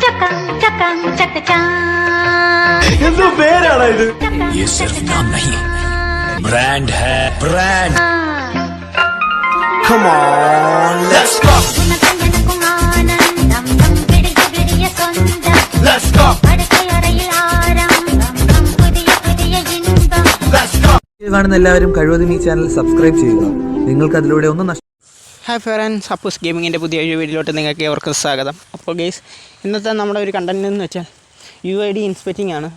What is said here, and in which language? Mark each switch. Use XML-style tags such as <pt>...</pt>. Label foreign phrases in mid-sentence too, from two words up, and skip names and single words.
<ml>എന്തോ പേരാണ് ഇത്?</ml> <hi>ये सिर्फ नाम नहीं ब्रांड है ब्रांड</hi> <en>Come on, let's go. Let's go.</en> <ml>കാണുന്ന എല്ലാവരും കഴിവതും ഈ ചാനൽ സബ്സ്ക്രൈബ് ചെയ്യുക. നിങ്ങൾക്ക് അതിലൂടെ ഒന്നും</ml> <en>Hi friends,</en> <ml>സപ്പോസ് ഗെയിമിങ്ങിൻ്റെ പുതിയൊരു വീഡിയോയിലോട്ട് നിങ്ങൾക്ക് ഏവർക്കും സ്വാഗതം. അപ്പോൾ ഗെയ്സ്, ഇന്നത്തെ നമ്മുടെ ഒരു കണ്ടന്റ് എന്ന് വെച്ചാൽ UID ഇൻസ്പെക്റ്റിംഗ് ആണ്.</ml>